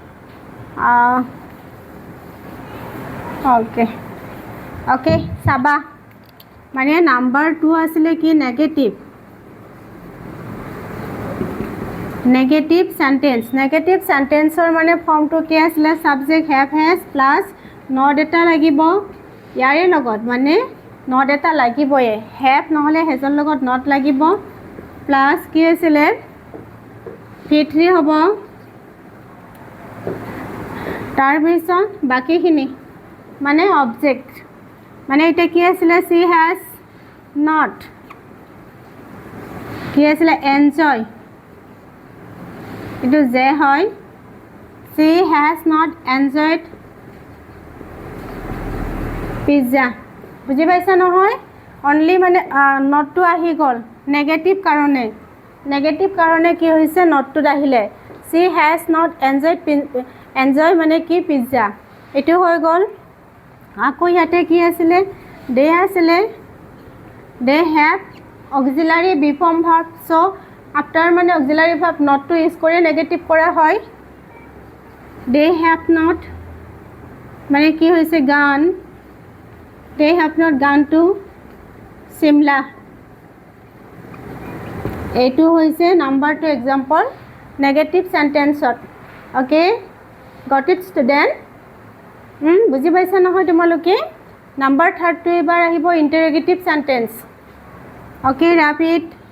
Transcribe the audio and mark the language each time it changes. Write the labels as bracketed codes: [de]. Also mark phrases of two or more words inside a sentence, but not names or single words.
[as] ওকে চাবা, মানে নাম্বার 2 আছিলে কি? [en] negative sentence. negative sentence [as] মানে ফৰ্মটো কি আছিলে? [en] subject have has plus not [as] এটা লাগিব. ইয়াৰে লগত মানে নট এটা লাগিবই, হ্যাভ নহলে হেজৰ লগত নট লাগিব, প্লাস কি আছিলে? V3 হ'ব. তাৰপিছত বাকিখিনি মানে অবজেক্ট. মানে এটা কি আছিলে? [en] she has not, [as] কি আছিলে? enjoy, এটো যে হয়. [en] she has not enjoyed pizza. [as] বুজি পাইছা নহয়? অনলি মানে নটটো আহি গ'ল নেগেটিভ কাৰণে. নেগেটিভ কাৰণে কি হৈছে? নটটোত আহিলে [en] she has not enjoyed [as] মানে কি? পিজ্জা. এটো হৈ গ'ল. আকৌ ইয়াতে কি আছিলে? they আছিলে. [en] they have auxiliary be form verb. so after [as] মানে [en] auxiliary verb not use [as] কৰি নেগেটিভ কৰা হয়. [en] they have not [as] মানে কি হৈছে? [en] gone. they have not gone to Shimla. [as] এইটো হৈছে নাম্বার 2 এক্সাম্পল [en] negative sentence. OK, got it student? [as] বুজি পাইছা নহয় তোমালোকে? নাম্বার 3 টো এবাৰ আহিব [en] interrogative sentence. OK, rapid.